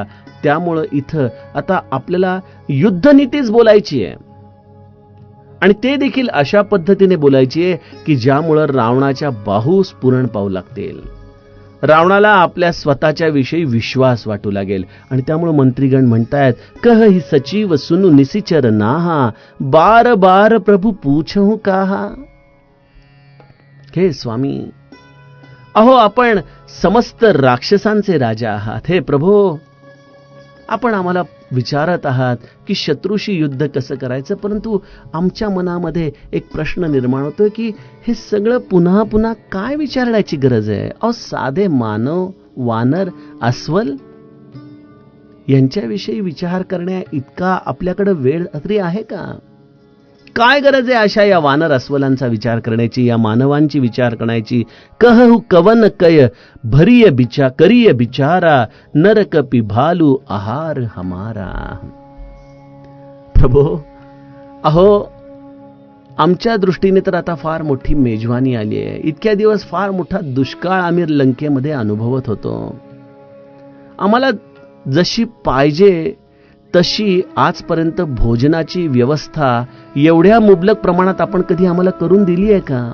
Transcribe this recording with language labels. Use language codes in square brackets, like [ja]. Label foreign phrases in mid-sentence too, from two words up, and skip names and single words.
[mr] त्यामुळं इथं आता आपल्याला युद्धनीतीच बोलायची आहे आणि ते देखील अशा पद्धतीने बोलायची आहे की ज्यामुळं रावणाच्या बाहू स्फुरण पाहू लागतील, रावणाला आपल्या स्वतःच्या विषयी विश्वास वाटू लागेल. आणि त्यामुळे मंत्रीगण म्हणतायत, [awa] कह ही सचिव सुनु निसिचर नाहा, बार बार प्रभु पूछहु काहा. [mr] हे स्वामी, अहो आपण समस्त राक्षसांचे राजा आहात. हे प्रभो, आपण आम्हाला विचारत आहात की शत्रूशी युद्ध कसं करायचं, परंतु आमच्या मनामध्ये एक प्रश्न निर्माण होतोय की हे सगळं पुन्हा पुन्हा काय विचारण्याची गरज आहे. अहो साधे मानव, वानर, अस्वल यांच्याविषयी विचार करण्या इतका आपल्याकडे वेळ तरी आहे का? काय गरज आहे अशा या वानर अस्वलांचा विचार करण्याची, या मानवांची विचार करण्याची. [awa] कहु कवन कय भरिय बिचा करिय बिचारा, नरक पिभालू आहार हमारा. [mr] प्रभो, अहो आमच्या दृष्टीने तर आता फार मोठी मेजवानी आली आहे. इतक्या दिवस फार मोठा दुष्काळ आम्ही लंकेमध्ये अनुभवत होतो. आम्हाला जशी पाहिजे तशी आजपर्यंत भोजनाची व्यवस्था एवढ्या मुबलक प्रमाणात आपण कधी आम्हाला करून दिली आहे का?